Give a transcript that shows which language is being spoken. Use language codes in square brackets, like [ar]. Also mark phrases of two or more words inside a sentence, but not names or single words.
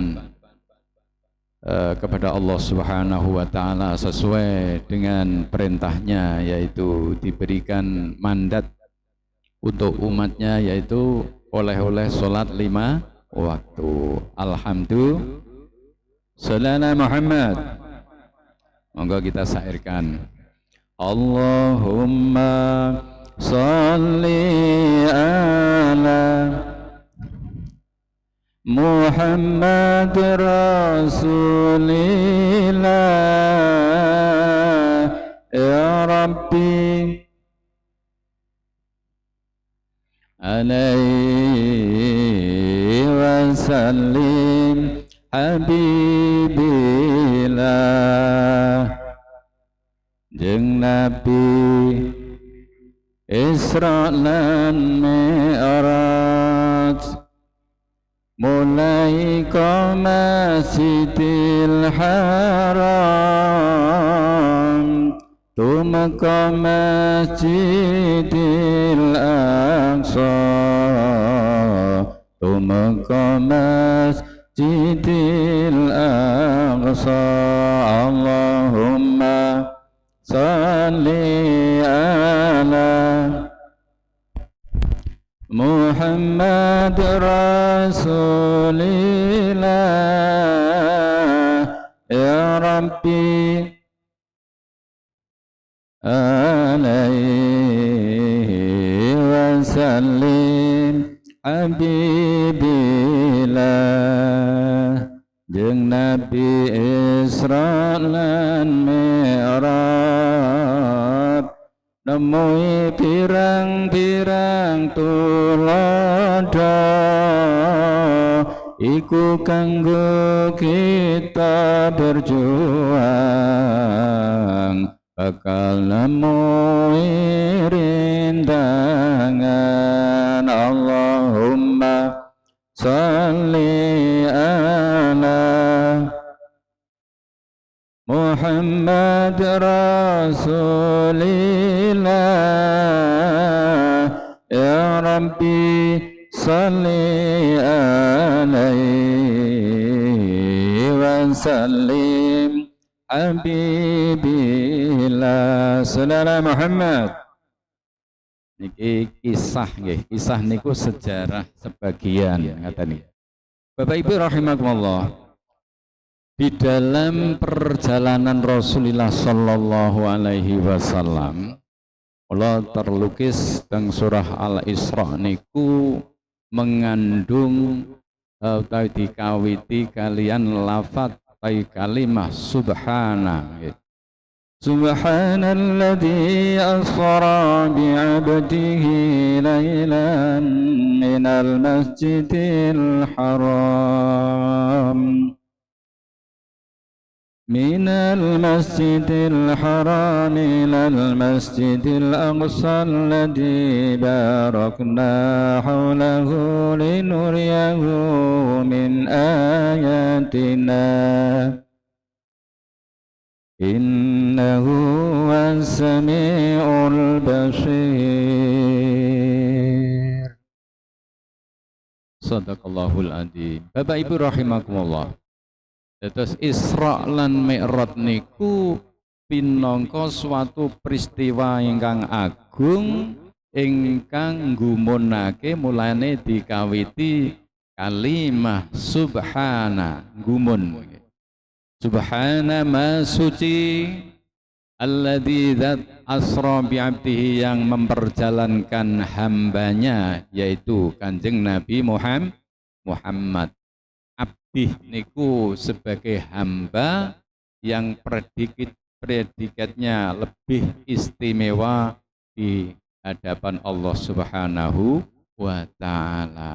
[id] kepada Allah [ar] سبحانه وتعالى [id] sesuai dengan perintahnya, yaitu diberikan mandat untuk umatnya, yaitu oleh-oleh sholat 5 waktu. [ar] الحمد لله. صلى الله محمد. [jv] Monggo kita syairkan. [ar] اللهم صل على محمد رسول الله يا رب عليه وسلم حبيب الله. [jv] Jeung Nabi Isra lan Mi'raj mulai ka Masjidil Haram tumeka Masjidil Aqsa tumeka Masjidil Aqsa. [ar] اللهم صل على محمد رسول الله يا رب عليه وسلم حبيب الله. [jv] Jeung Nabi Isra lan Mi'raj nemui pirang-pirang tulodo iku kanggo kita berjuang bakal nemu rintangan. [ar] اللهم صل على محمد رسول الله، يا رب صل عليه وسلم حبيب الله صلى الله محمد. [jv] Niki kisah nggih, kisah niku sejarah sebagian ngaten niki. [id] Bapak Ibu rahimakumullah. Di dalam perjalanan Rasulullah [ar] صلى الله عليه وسلم, [id] Allah terlukis teng surah Al-Isra niku mengandung atau [jv] dikawiti kalian [id] lafaz kalimah subhana. [ar] سبحان الذي أسرى بعبده ليلا من المسجد الحرام من المسجد الحرام إلى المسجد الأقصى الذي باركنا حوله لنريه من آياتنا إنه هو السميع البصير. صدق الله العظيم. [jv] Bapak Ibu rahimakumullah. Terus Isra lan Mi'raj niku pinangka [id] suatu peristiwa [jv] ingkang agung ingkang nggumunake mulane dikawiti kalimah subhana gumun. [id] Subhana ma suci alladzi dzat [ar] أسرى بعبده [id] yang memperjalankan hambanya yaitu Kanjeng Nabi Muhammad. Abdi niku sebagai hamba yang predikatnya lebih istimewa di hadapan Allah [ar] سبحانه وتعالى.